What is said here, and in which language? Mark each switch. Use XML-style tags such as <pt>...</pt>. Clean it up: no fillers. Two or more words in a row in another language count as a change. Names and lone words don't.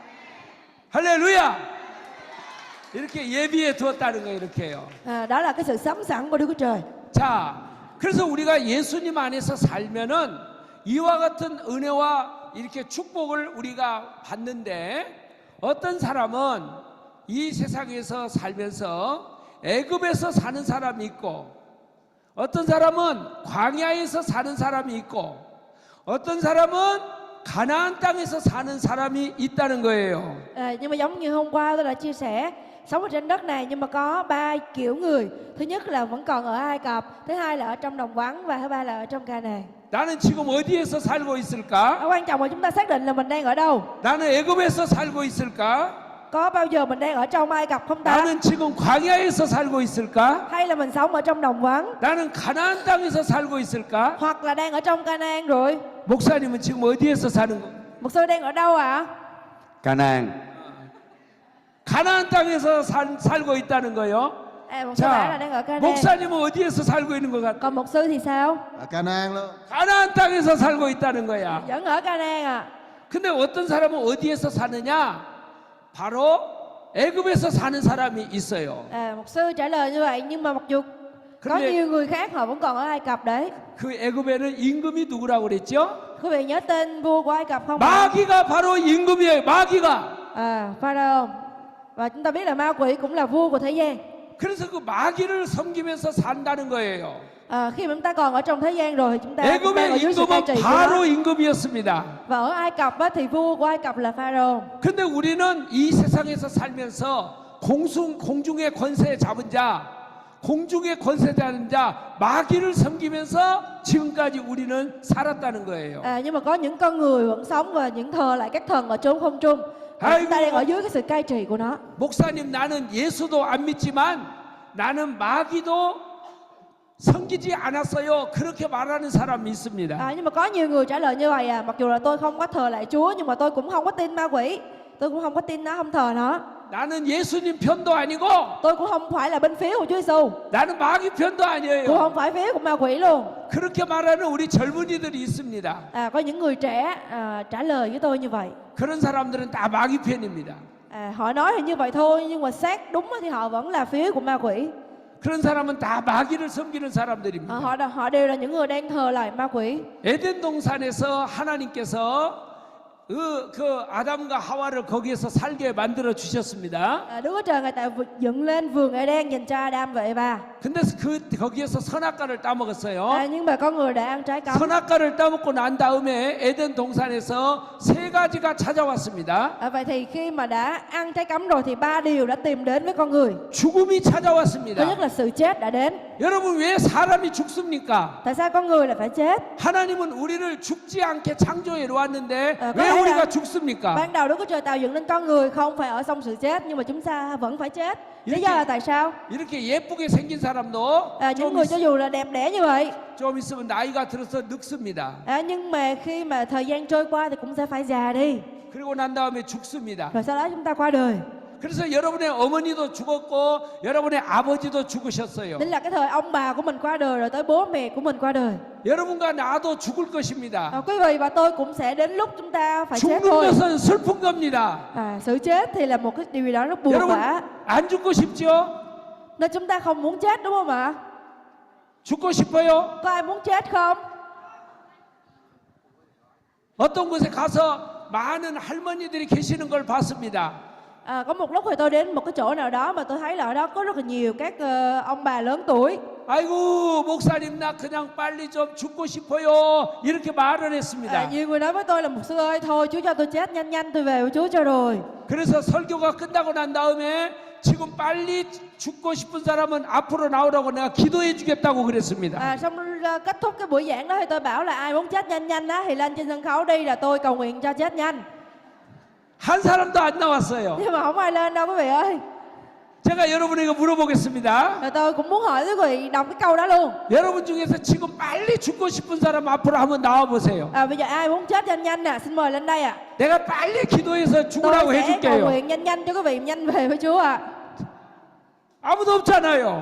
<ko>할렐루야. 이렇게 예비해 두었다는 거예요. 이렇게요.</ko> <vi>Đó là cái sự sắm sẵn của Đức Chúa Trời.</vi> <ko>자, 그래서 우리가 예수님 안에서 살면은 이와 같은 은혜와 이렇게 축복을 우리가 받는데, 어떤 사람은 이 세상에서 살면서 애굽에서 사는 사람이 있고, 어떤 사람은 광야에서 사는 사람이 있고, 어떤 사람은 가나안 땅에서 사는 사람이 있다는 거예요.</ko> <vi>Nhưng mà giống như hôm qua tôi đã chia sẻ, sống ở trên đất này nhưng mà có 3 kiểu người. Thứ nhất là vẫn còn ở Ai Cập, thứ hai là ở trong đồng vắng và thứ ba là ở trong Ca-nàn.</vi> <ko>나는 지금 어디에서 살고 있을까?</ko> <vi>Quan trọng là chúng ta xác định là mình đang ở đâu.</vi> <ko>나는 애굽에서 살고 있을까?</ko> <vi>Có bao giờ mình đang ở trong Ai Cập không ta?</vi> <ko>나는 지금 광야에서 살고 있을까?</ko> <vi>Hay là mình sống ở trong đồng vắng?</vi> <ko>나는 가나안 땅에서 살고 있을까?</ko> <vi>Hoặc là đang ở trong Ca-nàn rồi?</vi> <ko>목사님은 지금 어디에서 사는 거?</ko> <vi>Mục sư đang ở đâu ạ?</vi> <ko>가나안. 가나안 땅에서 살고 있다는 거요.</ko> <vi>Mục sư bảo là đang ở</vi> <ko>자,</ko> <vi>Ca-nàn.</vi> <ko>목사님은 어디에서 살고 있는 것 같아?</ko> <vi>Còn mục sư thì sao? Ở Canaan luôn.</vi> <ko>가나안 땅에서 살고 있다는 거야.</ko> <vi>Vẫn ở Ca-nàn ạ.</vi> <ko>근데 어떤 사람은 어디에서 사느냐? 바로 애굽에서 사는 사람이 있어요.</ko> <vi>Mục sư trả lời như vậy, nhưng mà mặc dù có</vi> <ko>근데</ko> <vi>nhiều người khác họ vẫn còn ở Ai Cập đấy.</vi> <ko>그 애굽에는 임금이 누구라고 그랬죠?</ko> <vi>Quý vị nhớ tên vua của Ai Cập không?</vi> <ko>마귀가 바로 임금이에요. 마귀가. Pharaoh.</ko> <vi>Và chúng ta biết là ma quỷ cũng là vua của thế gian.</vi> <ko>그래서 그 마귀를 섬기면서 산다는 거예요.</ko> <vi>Khi mà chúng ta còn ở trong thế gian rồi thì chúng ta cũng đang ở</vi> <ko>애굽의</ko> <vi>dưới sự cai</vi> <ko>임금은</ko> <vi>trị của</vi> <ko>바로</ko> <vi>nó.</vi> <ko>임금이었습니다.</ko> <vi>Và ở Ai Cập á, thì vua của Ai Cập là Pharaoh.</vi> <ko>근데 우리는 이 세상에서 살면서 공중의 권세 잡은 자, 공중의 권세 잡은 자, 마귀를 섬기면서 지금까지 우리는 살았다는 거예요.</ko> <vi>Nhưng mà có những con người vẫn sống và những thờ lại các thần ở chốn không trung. Và chúng ta đang ở dưới cái sự cai trị của nó.</vi> <ko>목사님, 나는 예수도 안 믿지만 나는 마귀도 섬기지 않았어요. 그렇게 말하는 사람이 있습니다.</ko> <vi>Nhưng mà có nhiều người trả lời như vậy mặc dù là tôi không có thờ lại Chúa nhưng mà tôi cũng không có tin ma quỷ. Tôi cũng không có tin nó, không thờ nó.</vi> <ko>나는 예수님 편도 아니고</ko> <vi>Tôi cũng không phải là bên phía của Chúa Giêsu.</vi> <ko>나는 마귀 편도</ko> <vi>Cũng</vi> <ko>아니에요.</ko> <vi>không phải phía của ma quỷ luôn.</vi> <ko>그렇게 말하는 우리 젊은이들이 있습니다.</ko> <vi>Có những người trẻ trả lời với tôi như vậy.</vi> <ko>그런 사람들은 다 마귀 편입니다.</ko> <vi>Họ nói thì như vậy thôi nhưng mà xét đúng thì họ vẫn là phía của ma quỷ.</vi> <ko>그런 사람은 다 마귀를 섬기는 사람들입니다.</ko> <vi>Họ đều là những người đang thờ lại ma quỷ.</vi> <ko>에덴 동산에서 하나님께서 그 아담과 하와를 거기에서 살게 만들어 주셨습니다.</ko> <vi>Đức Chúa Trời Ngài tạo dựng lên vườn Eden dành cho Adam và Eva.</vi> <ko>근데 거기에서 선악과를 따먹었어요.</ko> <vi>Nhưng mà con người đã ăn trái cấm.</vi> <ko>선악과를 따먹고 난 다음에 에덴 동산에서 세 가지가 찾아왔습니다.</ko> <vi>Vậy thì khi mà đã ăn trái cấm rồi thì 3 điều đã tìm đến với con người.</vi> <ko>죽음이</ko> <vi>Thứ</vi> <ko>찾아왔습니다.</ko> <vi>nhất là sự chết đã đến.</vi> <ko>여러분, 왜 사람이 죽습니까?</ko> <vi>Tại sao con người lại phải chết?</vi> <ko>하나님은 우리를 죽지 않게 창조해 놓았는데</ko> <vi>có</vi> <ko>왜</ko> <vi>lẽ</vi> <ko>우리가</ko> <vi>là</vi> <ko>죽습니까?</ko> <vi>ban đầu Đức Chúa Trời tạo dựng nên con người không phải ở trong sự chết nhưng mà chúng ta vẫn phải chết. Lý do là tại sao?</vi> <ko>이렇게 예쁘게 생긴 사람도</ko> <vi>Những người cho dù là đẹp đẽ như vậy</vi> <ko>좀 있으면 나이가 들어서 늙습니다.</ko> <vi>nhưng mà khi mà thời gian trôi qua thì cũng sẽ phải già đi.</vi> <ko>그리고 난 다음에 죽습니다.</ko> <vi>Rồi sau đó chúng ta qua đời.</vi> <ko>그래서 여러분의 어머니도 죽었고 여러분의 아버지도 죽으셨어요.</ko> <vi>Nên là cái thời ông bà của mình qua đời rồi tới bố mẹ của mình qua đời.</vi> <ko>여러분과 나도 죽을 것입니다.</ko> <vi>Quý vị và tôi cũng sẽ đến lúc chúng ta phải chết</vi> <ko>죽는</ko> <vi>thôi.</vi> <ko>것은 슬픈 겁니다.</ko> <vi>Sự chết thì là một cái điều gì đó rất buồn</vi> <ko>여러분</ko> <vi>bã.</vi> <ko>안 죽고 싶죠?</ko> <vi>Nên chúng ta không muốn chết đúng không ạ?</vi> <ko>죽고 싶어요?</ko> <vi>Có ai muốn chết không?</vi> <ko>어떤 곳에 가서 많은 할머니들이 계시는 걸 봤습니다.</ko> <vi>Có một lúc thì tôi đến một cái chỗ nào đó mà tôi thấy là ở đó có rất là nhiều các ông bà lớn tuổi.</vi> <ko>아이고 목사님 나 그냥 빨리 좀 죽고 싶어요 이렇게 말을 했습니다.</ko> <vi>Nhiều người nói với tôi là mục sư ơi thôi Chúa cho tôi chết nhanh nhanh tôi về với Chúa cho rồi.</vi> <ko>그래서 설교가 끝나고 난 다음에 지금 빨리 죽고 싶은 사람은 앞으로 나오라고 내가 기도해 주겠다고 그랬습니다.</ko> <vi>Xong kết thúc cái buổi giảng đó thì tôi bảo là ai muốn chết nhanh nhanh á thì lên trên sân khấu đi là tôi cầu nguyện cho chết nhanh.</vi> <ko>한 사람도 안 나왔어요.</ko> <vi>Nhưng mà không ai lên đâu quý vị ơi.</vi> <ko>제가 여러분에게 물어보겠습니다.</ko> <vi>Rồi tôi cũng muốn hỏi quý vị đọc cái câu đó luôn.</vi> <ko>여러분 중에서 지금 빨리 죽고 싶은 사람 앞으로 한번 나와 보세요.</ko> <vi>Bây giờ ai muốn chết nhanh nhanh nè, xin mời lên đây ạ.</vi> <ko>내가 빨리 기도해서 죽으라고</ko> <vi>Tôi sẽ cầu</vi> <ko>해줄게요.</ko> <vi>nguyện nhanh nhanh cho quý vị nhanh về với Chúa ạ.</vi> <ko>아무도 없잖아요.</ko>